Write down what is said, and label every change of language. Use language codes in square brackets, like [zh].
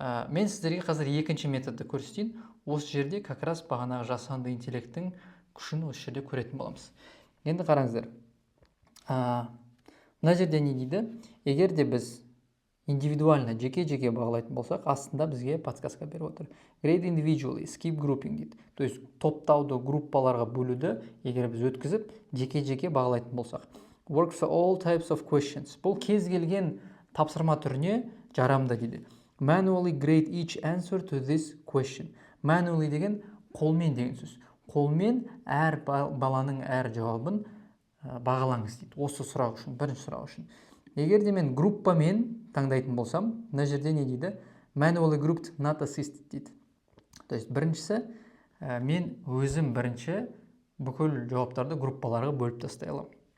[kk] Мен сіздерге қазір екінші методты көрсетейін. Осы жерде [ru] как раз [kk] бағанағы жасанды интеллекттің күшін осы жерде көретін боламыз. Енді қараңыздар. Мына жерде не дейді? Егер де біз индивидуально жеке-жеке бағалайтын болсақ, астында бізге подсказка беріп отыр. [en] Grade individually, skip grouping дейді. [ru] То есть [kk] топтауды группаларға бөлуді егер біз өткізіп, жеке-жеке бағалайтын болсақ. [en] Work for all types of questions. [kk] Бұл кез келген тапсырма түріне жарамды дейді. [en] Manually grade each answer to this question. [kk] Manually деген қолмен деген сөз. Қолмен әр баланың әр жауабын бағалаңыз дейді. Осы сұрақ үшін, бірінші сұрақ үшін. Егер де мен группамен таңдайтын болсам, мына жерде не дейді? [en] Manually grouped not assisted дейді. [ru] То есть [kk] біріншісі, мен өзім бірінші бүкіл жауаптарды группаларға бөліп тастай аламын.